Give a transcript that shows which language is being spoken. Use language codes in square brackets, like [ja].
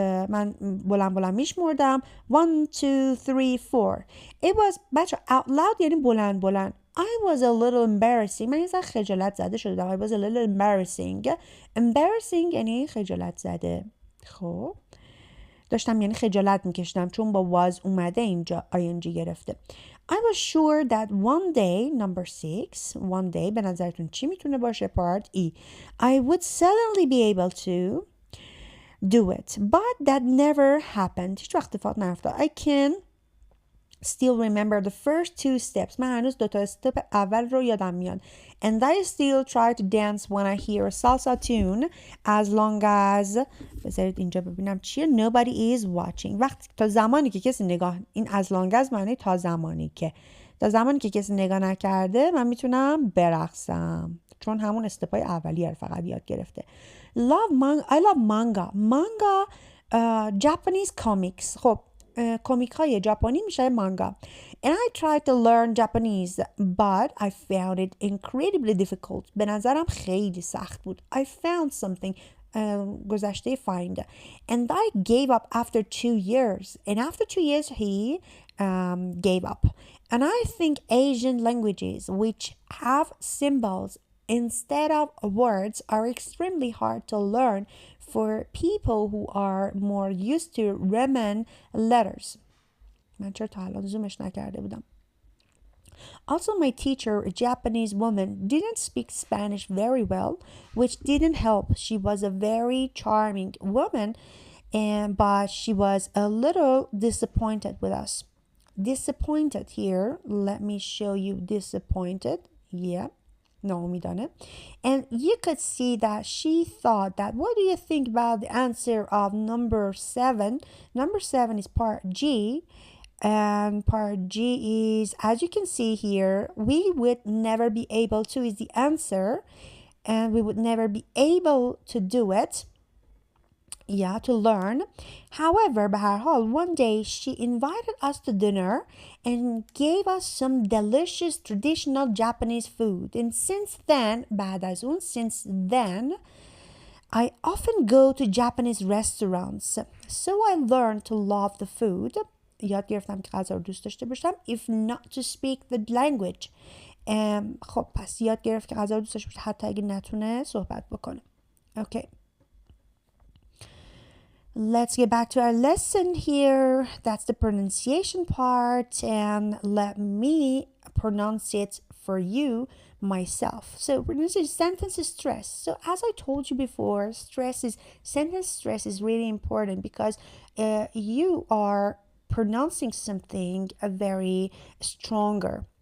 [fa] من بلند میشمردم 1 2 3 4. [en] It was بچه out loud [fa] یعنی بلند. [en] I was a little embarrassing. [fa] من یه ذره خجالت زده شدم. [en] I was a little embarrassing. [fa] Embarrassing یعنی خجالت زده. خب داشتم یعنی خجالت میکشیدم چون با was اومده اینجا ing گرفته. [en] I was sure that one day, number 6, one day [fa] به نظرتون چی میتونه باشه؟ [en] part E. I would suddenly be able to do it. But that never happened. [fa] هیچ وقت اتفاق نیفتاد. [en] I can still remember the first 2 steps. [fa] من هنوز 2 تا استپ اول رو یادم میاد. [en] And I still try to dance when I hear a salsa tune as long as [fa] بذارید اینجا ببینم چیه. [en] Nobody is watching. [fa] وقتی تا زمانی که کسی نگاه، این [en] as long as [fa] معنی تا زمانی که کسی نگاه نکرده من میتونم برقصم چون همون استپای اولیه رو فقط یاد گرفته. [en] I love manga Japanese comics. [fa] خب کمیک های ژاپنی میشه مانگا. [en] And I tried to learn Japanese but I found it incredibly difficult. [fa] به نظرم خیلی سخت بود. [en] I found something گذشته find and I gave up after 2 years and after 2 years he gave up And I think Asian languages which have symbols instead of words are extremely hard to learn for people who are more used to Roman letters. [fa] من چرا تا الان زومش نکرده بودم. [en] Also, my teacher, a Japanese woman, didn't speak Spanish very well, which didn't help. She was a very charming woman, but she was a little disappointed with us. Disappointed here. Let me show you disappointed. [fa] Yeah. ناامیدانه. [en] And you could see that she thought that, what do you think about the answer of number 7? Number 7 is part G. And part G is, as you can see here, we would never be able to is the answer, and we would never be able to do it. Yeah, to learn. However, [fa] به هر حال, [en] one day she invited us to dinner and gave us some delicious traditional Japanese food. And since then, [fa] بعد از اون, [en] since then, I often go to Japanese restaurants. So I learned to love the food. [fa] یاد گرفتم که غذا رو دوست داشته باشم. [en] If not to speak the language. [fa] خب پس یاد گرفت که غذا رو دوست داشته باشه حتی اگه نتونه صحبت بکنه. [en] Okay. Let's get back to our lesson here. That's the pronunciation part, and let me pronounce it for you myself. So pronunciation, sentence stress. So as I told you before, sentence stress is really important because you are pronouncing something very stronger.